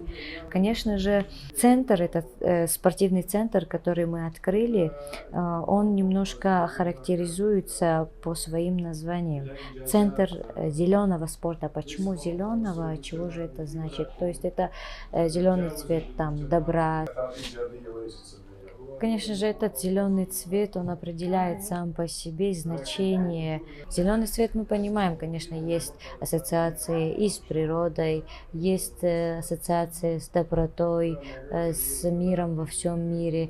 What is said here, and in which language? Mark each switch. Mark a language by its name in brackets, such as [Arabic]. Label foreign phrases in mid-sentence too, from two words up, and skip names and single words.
[Russian] Конечно же, центр, этот спортивный центр, который мы открыли, он немножко характеризуется по своим названиям. Центр зеленого спорта. Почему зеленого? Чего же это значит? То есть это зеленый цвет там добра. [Arabic] إيجابية وليست سلبية. [Russian] Конечно же, этот зеленый цвет, он определяет сам по себе значение. Зеленый цвет мы понимаем, конечно, есть ассоциации и с природой, есть ассоциации с добротой, с миром во всем мире.